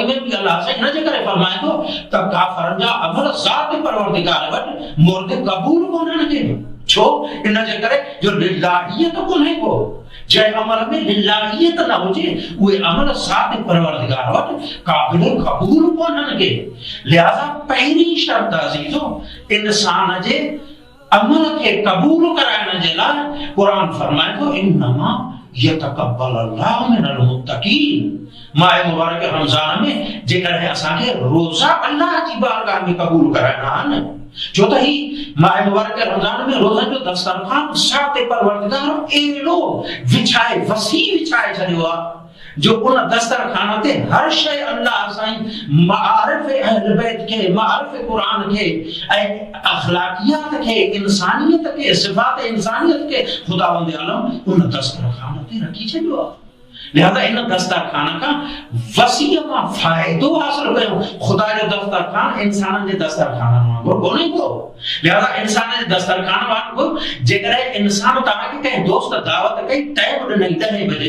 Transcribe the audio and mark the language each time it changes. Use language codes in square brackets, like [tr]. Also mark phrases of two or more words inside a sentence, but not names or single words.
[sd] में बि अल्लाह साईं हिन जे करे फरमाए थो त काफ़रनि जा अमल ज़ाते परवरदिगार वटि मुर्द क़बूल कोन्हनि के छो इन जे करे जो लिल्लाहियत कोन्हे को जंहिं अमल में लिल्लाहियत न हुजे उहे अमल ज़ाते परवरदिगार वटि क़ाबिल क़बूल कोन्हनि के लिहाज़ा पहिरीं शर्त अज़ीज़ो इंसान जे अमल के कबूल कराइण जे लाइ कुरान फरमाए थो [ar] إنما يتقبل الله من المتقين [sd] माह मुबारक रमज़ान में जेकॾहिं असांखे रोज़ा अल्लाह जी बारगाह में कबूल कराइणा आहिनि छो त ही माह मुबारक रमज़ान में रोज़नि जो दस्तरखान ज़ाते परवरदिगार अहिड़ो विछाए वसी विछाए छॾियो आहे जो उन दस्तरखान ते हर शय अल्लाह साईं मारिफ अहल बैत के मारिफ कुरान के ऐं अखलाकियात के इंसानियत के सिफात इंसानियत के खुदावंद आलम उन दस्तरखान ते रखी छॾियो आहे लिहाज़ा इन दस्तरखान का वसीअ मां फ़ाइदो हासिल कयो खुदा जो दस्तरखान इंसाननि जे दस्तरखान वांगुरु कोन्हे को लिहाज़ा इंसान जे दस्तरखान वांगुरु जेकॾहिं इंसान तव्हांखे कंहिं दोस्त दावत कई टाइम ॾिनई 10 बजे